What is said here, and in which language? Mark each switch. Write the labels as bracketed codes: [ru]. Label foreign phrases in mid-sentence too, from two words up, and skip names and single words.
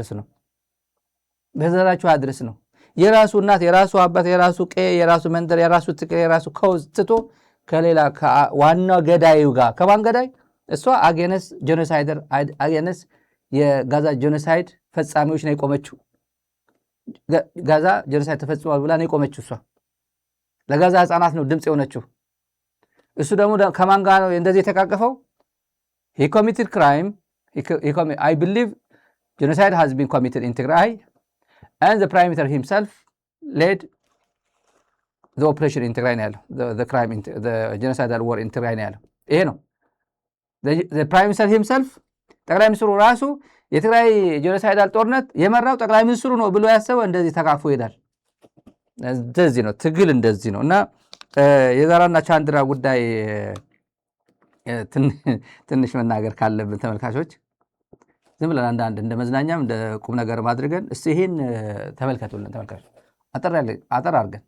[am] አያድርስ ነው። የራሱ እናት፣ የራሱ አባት፣ የራሱ ቀዬ፣ የራሱ መንደር፣ የራሱ ትክል፣ የራሱ ከውዝ ትቶ ከሌላ ዋናው ገዳዩ ጋር ከማን ገዳይ? እሷ [en] against genocider against [am] የጋዛ ጄኖሳይድ ፈጻሚዎች ነው የቆመችው። ጋዛ ጄኖሳይድ ተፈጽሟል ብላ ነው የቆመችው። እሷ ለጋዛ ህፃናት ነው ድምፅ የሆነችው። እሱ ደግሞ ከማን ጋር ነው እንደዚህ የተቃቀፈው? [en] he committed crime. I believe genocide has been committed in Tigray and the prime minister himself led the operation in Tigray ነው [am] ያለው። [en] the genocidal war in Tigray [am] ነው ያለው። ይሄ ነው [en] the prime minister himself። [am] ጠቅላይ ሚኒስትሩ ራሱ የትግራይ ጄኖሳይዳል ጦርነት የመራው ጠቅላይ ሚኒስትሩ ነው ብሎ ያሰበው እንደዚህ ተቃቅፎ ይሄዳል። እንደዚህ ነው ትግል፣ እንደዚህ ነው። እና የዛራና ቻንድራ ጉዳይ ትንሽ መናገር ካለብን ተመልካቾች ዝም ብለን አንዳንድ እንደ መዝናኛም እንደ ቁም ነገር ማድረገን እስቲ ይሄን ተመልከቱልን ተመልካቾች። አጠር አድርገን